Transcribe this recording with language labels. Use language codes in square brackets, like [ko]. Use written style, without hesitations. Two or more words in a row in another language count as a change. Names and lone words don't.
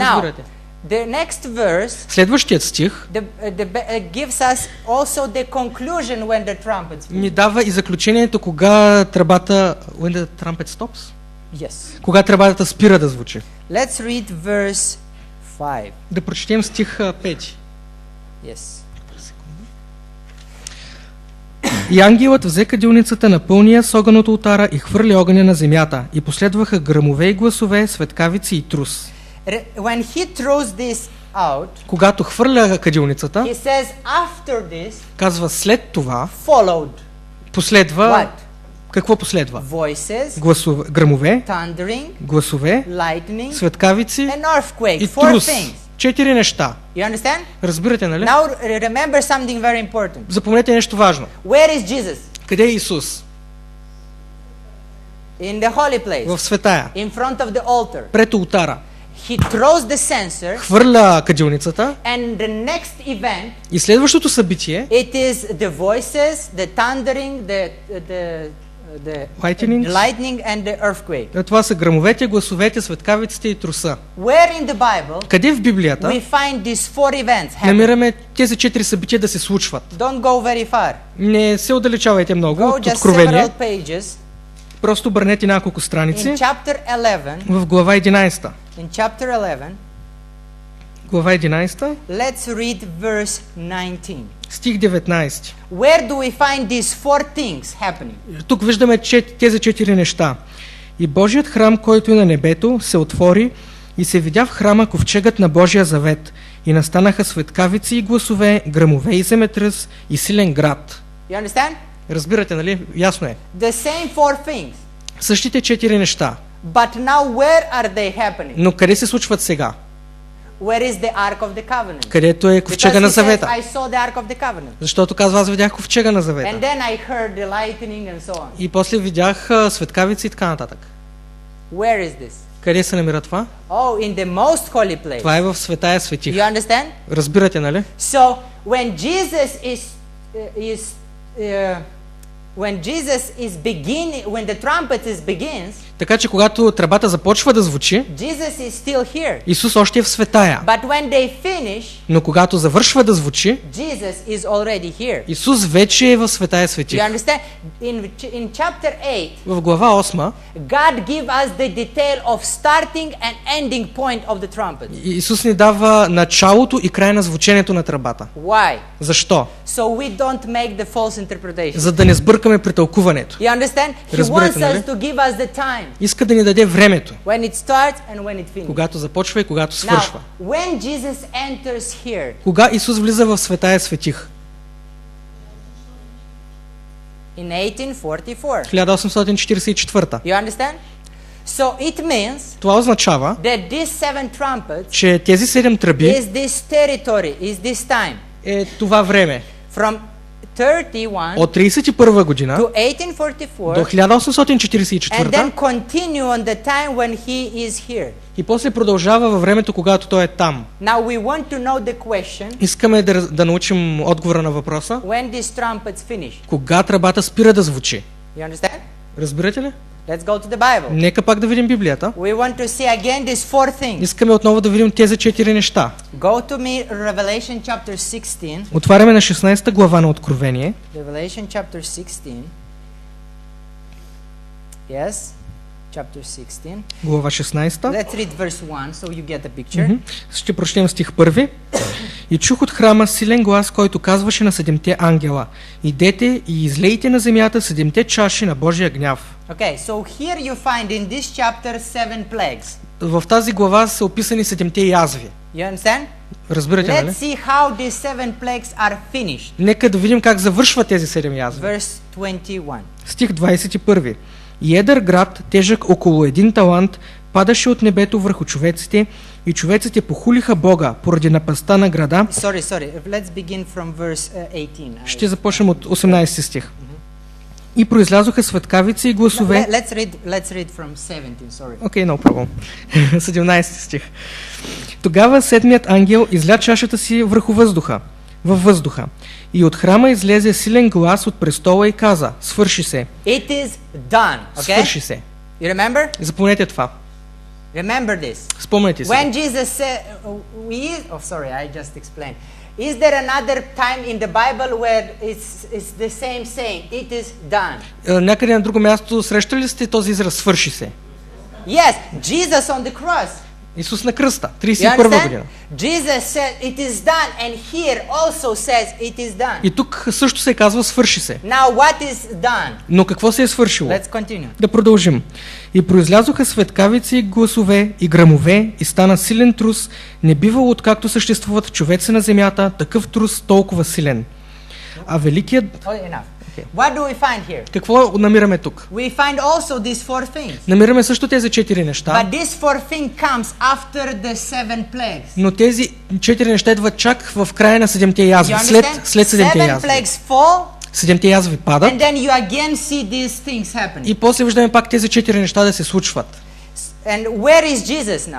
[en] Now, [bg] разбирате? [en] the next verse [bg] Следващият стих [en] gives us also the conclusion when the trumpet speaks. [bg] ни дава и заключението кога тръбата [en] when the trumpet stops. Yes. [bg] Кога тръбата спира да звучи. [en] Let's read verse 5. [bg] Да прочетем стих 5. [en] Yes. [bg] И ангелът взе кадилницата на пълния с огън от олтара и хвърли огъня на земята. И последваха гръмове и гласове, светкавици и трус. [en] When he throws this out, [bg] Когато хвърля кадилницата, [en] he says after this [bg] казва след това, [en] followed [bg] последва... [en] what? [bg] Какво последва? [en] Voices, [bg] Гласове, гръмове, [en] thundering, [bg] гласове, [en] lightning, [bg] светкавици [en] and earthquake. [bg] и 4 трус. [en] things. [bg] 4 неща. [en] You understand? [bg] Разбирате, нали? [en] Now remember something very important. [bg] Запомнете нещо важно. [en] Where is Jesus? [bg] Къде е Исус? [en] in the holy place, [bg] в светая, [en] in front of the altar. [bg] пред ултара. [en] He throws the censer, [bg] Хвърля кадилницата [en] and the next event, [bg] и следващото събитие, [en] it is the voices, the thundering, the Lightnings. lightning and the earthquake. [bg] това са гръмовете, гласовете, светкавиците и труса. [en] Where in the Bible [bg] Къде в Библията [en] we find these four events happening? [bg] намираме тези 4 събития да се случват? [en] Don't go very far. [bg] Не се отдалечавайте много [en] Go [bg] от [en] just [bg] Откровение. [en] several pages. [bg] Просто обърнете няколко страници [en] In chapter 11, [bg] в глава 11. [en] in chapter 11, [bg] Глава 11, [en] let's read verse 19. [bg] стих 19. [en] Where do we find these four things happening? [bg] Тук виждаме тези 4 неща. И Божият храм, който е на небето, се отвори и се видя в храма ковчегът на Божия завет. И настанаха светкавици и гласове, гръмове и земетръс и силен град. [en] You understand? [bg] Разбирате, нали? Ясно е. [en] The same four things. [bg] Същите 4 неща. [en] But now where are they happening? [bg] Но къде се случват сега? [en] Where is the Ark of the Covenant? [bg] Където е ковчега [en] Because [bg] на [en] he says, [bg] завета. [en] I saw the Ark of the Covenant. [bg] Защото казва, аз видях ковчега на [en] And [bg] завета. [en] then I heard the lightning and so on. [bg] И после видях светкавици и така нататък. [en] Where is this? [bg] Къде се намира това? [en] Oh, in the most holy place. [bg] Това е в светая светих. [en] You understand? [bg] Разбирате, нали? [en] So when when the trumpet begins, [bg] Така че когато тръбата започва да звучи, [en] Jesus is still here. [bg] Исус още е в светая. [en] But when they finish, [bg] Но когато завършва да звучи, [en] Jesus is already here. [bg] Исус вече е в светая светих. [en] You understand? In chapter 8, [bg] В глава 8 [en] God give us the detail of starting and ending point of the trumpet. [bg] Исус ни дава началото и край на звученето на тръбата. [en] Why? [bg] Защо? [en] So we don't make the false interpretation. [bg] За да не сбъркаме при тълкуването. [en] You understand? He [bg] Разбирате, [en] wants [bg] нали? [en] us to give us the time [bg] Иска да ни даде времето, [en] when it starts and when it finishes. [bg] когато започва и когато [en] Now, [bg] свършва. [en] when Jesus enters here, [bg] Кога Исус влиза в светая светих? [en] in 1844. 1844. You understand? So it means [bg] Това означава, [en] that these seven trumpets [bg] че тези 7 тръби [en] is this territory, is this time [bg] е това време. [en] from 31 [bg] От 31 година [en] to 1844 [bg] до [en] and then 1844 continue on the time when he is here. [bg] и после продължава във времето, когато той е там. [en] Now we want to know the question, [bg] Искаме да научим отговора на въпроса. [en] when these trumpets finish. [bg] Кога тръбата спира да звучи? [en] You understand? [bg] Разбирате ли? [en] Let's go to the Bible. [bg] Нека пак да видим Библията. [en] We want to see again these four things. [bg] Искаме отново да видим тези 4 неща. [en] Go to me Revelation chapter 16. [bg] Отваряме на 16 глава на Откровение. [en] Revelation chapter 16. Yes, chapter 16. [bg] Глава 16. [en] Let's read verse 1 so you get the picture. [bg] Ще прочетем стих 1. И чух от храма силен глас, който казваше на 7 ангела: идете и излейте на земята 7 чаши на Божия гняв. [en] Okay, so here you find in this chapter 7 plagues. [bg] В тази глава са описани 7 язви. [en] You understand? [bg] Разбирате, [en] Let's [bg] нали? [en] see how these 7 plagues are finished. [bg] Нека да видим как завършват тези 7 язви. [en] Verse 21. [bg] Стих 21. И едър град, тежък около 1 талант, падаше от небето върху човеците и човеците похулиха Бога поради напастта на града. [en] Sorry. Let's begin from verse 18. [bg] Ще започнем от 18 стих. И произлязоха светкавици и гласове. [en] Let's read from 17, sorry. [bg] Окей, [en] no problem. [bg] 17 стих. Тогава седмият ангел изля чашата си във въздуха. И от храма излезе силен глас от престола и каза: свърши се. [en] It is done, okay? [bg] Свърши се. [en] You remember? [bg] Запомнете това. [en] Remember this. [bg] Спомнете си. [en] When Jesus said, I just explained. Is there another time in the Bible where it's the same saying, it is done? [bg] Някъде на друго място срещали ли сте този израз свърши се? [en] Yes, Jesus on the cross. [bg] Исус на кръста, [en] You 31 understand? [bg] година. [en] Jesus said it is done, and here also says it is done. [bg] И тук също се казва свърши се. [en] Now what is done? [bg] Но какво се е свършило? [en] Let's continue. [bg] Да продължим. И произлязоха светкавици и гласове и гръмове и стана силен трус, не бивало откакто съществуват човеци на земята, такъв трус толкова силен. А великият... [en] Oh, enough. What do we find here? [bg] Какво намираме тук? [en] We find also these four things. [bg] Намираме също тези 4 неща, [en] But this fourth thing comes after the 7 plagues. [bg] но тези 4 неща идват чак в края на 7 язви, [en] You [bg] след [en] understand? [bg] 7 7 язви. [en] plagues fall, [bg] седемте язви падат [en] and then you again see these things happening. [bg] и после виждаме пак тези 4 неща да се случват. [en] And where is Jesus now?